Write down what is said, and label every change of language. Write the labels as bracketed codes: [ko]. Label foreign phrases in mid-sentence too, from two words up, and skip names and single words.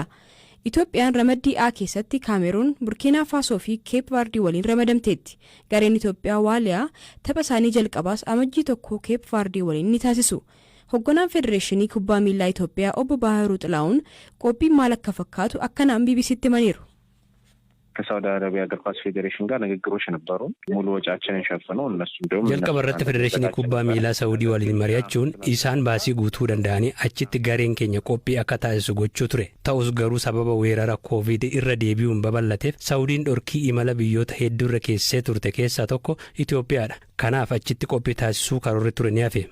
[om] Itoophiyaan ramaddii A keessatti Kaameruun, Burkiinaa Faasoo fi Keep Vardii waliin ramadamteetti. Gareen Itoophiyaa Waaliyaa tapha isaanii jalqabaas amajjii tokko Keep Vardii waliin ni taasisu. Hogganaan Federeeshinii Kubbaa Miilaa Itoophiyaa Obbo Baahiruu Xilaa'uun qophiin maal akka fakkaatu akkanaan BBC'tti himaniiru. [am] ከሳውዲ አረቢያ እግር ኳስ ፌዴሬሽን ጋር ንግግሮች ነበሩ ሙሉ ወጪያችንን ሸፍነው እነሱ ደግሞ [om] jalqabarratti federeeshinii kubbaa miilaa saawudii waliin mari'achuun isaan baasii guutuu danda'anii achitti gareen keenya qophii akka taasisu gochuu ture ta'us garuu sababa weerara covid irra deebi'uun babal'ateef saawudiin dhorkii imala biyyoota hedduu irra keessee turte keessaa tokko Itoophiyaadha kanaaf achitti qophii taasisuu karoorri ture ni hafe.